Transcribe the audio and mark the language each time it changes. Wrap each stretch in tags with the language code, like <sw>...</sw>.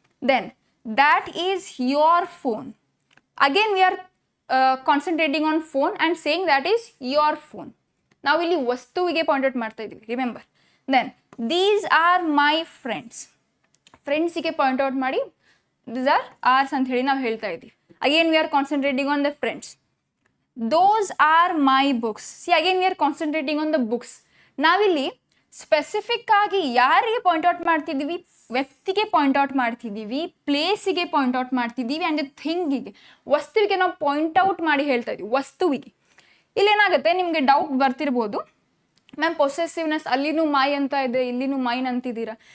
<en>Then that is your phone. Again we are concentrating on phone and saying that is your phone.</en> <kn>ನಾವು ಇಲ್ಲಿ ವಸ್ತುವಿಗೆ point out ಮಾಡ್ತಾ ಇದ್ದೀವಿ, remember.</kn> <en>Then these are my friends.</en> <kn>ಫ್ರೆಂಡ್ಸಿಗೆ point out ಮಾಡಿ</kn> <en>these are ours</en> <kn>ಅಂತ ಹೇಳಿ ನಾವು ಹೇಳ್ತಾ ಇದ್ದೀವಿ.</kn> <en>Again we are concentrating on the friends. Those are my books. See, again we are concentrating on the books. ನಾವಿಲ್ಲಿ</en> <kn>ಸ್ಪೆಸಿಫಿಕ್ ಆಗಿ ಯಾರಿಗೆ ಪಾಯಿಂಟ್ ಔಟ್ ಮಾಡ್ತಿದ್ದೀವಿ, ವ್ಯಕ್ತಿಗೆ ಪಾಯಿಂಟ್ ಔಟ್ ಮಾಡ್ತಿದ್ದೀವಿ, ಪ್ಲೇಸಿಗೆ ಪಾಯಿಂಟ್ ಔಟ್ ಮಾಡ್ತಿದ್ದೀವಿ, ಆ್ಯಂಡ್ ಥಿಂಗಿಗೆ, ವಸ್ತುವಿಗೆ ನಾವು ಪಾಯಿಂಟ್ ಔಟ್ ಮಾಡಿ ಹೇಳ್ತಾ ಇದ್ದೀವಿ, ವಸ್ತುವಿಗೆ. ಇಲ್ಲೇನಾಗುತ್ತೆ, ನಿಮಗೆ ಡೌಟ್ ಬರ್ತಿರ್ಬೋದು, ಮ್ಯಾಮ್ ಪೊಸೆಸಿವ್ನೆಸ್ ಅಲ್ಲಿನೂ ಮೈ ಅಂತ ಇದೆ, ಇಲ್ಲಿನೂ ಮೈನ್ ಅಂತಿದ್ದೀರಾ.</kn>